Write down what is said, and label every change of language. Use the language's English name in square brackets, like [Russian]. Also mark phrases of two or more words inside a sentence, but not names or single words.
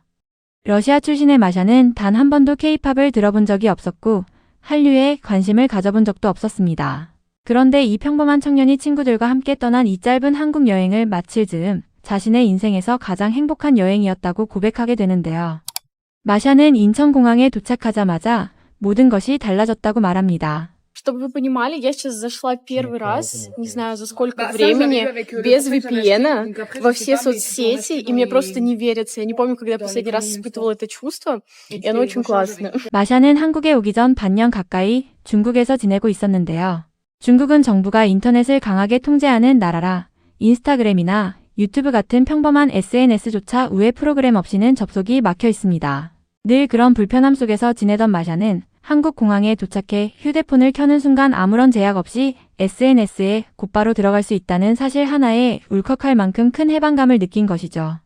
[Korean] 러시아 출신의 마샤는 단 한 번도 K-팝을 들어본 적이 없었고 한류에 관심을 가져본 적도 없었습니다. 그런데 이 평범한 청년이 친구들과 함께 떠난 이 짧은 한국 여행을 마칠 즈음 자신의 인생에서 가장 행복한 여행이었다고 고백하게 되는데요. 마샤는 인천공항에 도착하자마자 모든 것이 달라졌다고 말합니다. [Russian] Чтобы вы понимали, я сейчас зашла первый раз, не знаю за сколько времени, без VPN во все соцсети, и мне просто не верится. Я не помню, когда я последний раз испытывала это чувство, и оно очень классное. [Korean] 마샤는 한국에 오기 전 반년 가까이 중국에서 지내고 있었는데요. 중국은 정부가 인터넷을 강하게 통제하는 나라라 인스타그램이나 유튜브 같은 평범한 SNS조차 우회 프로그램 없이는 접속이 막혀 있습니다. 늘 그런 불편함 속에서 지내던 마샤는 한국 공항에 도착해 휴대폰을 켜는 순간 아무런 제약 없이 SNS에 곧바로 들어갈 수 있다는 사실 하나에 울컥할 만큼 큰 해방감을 느낀 것이죠.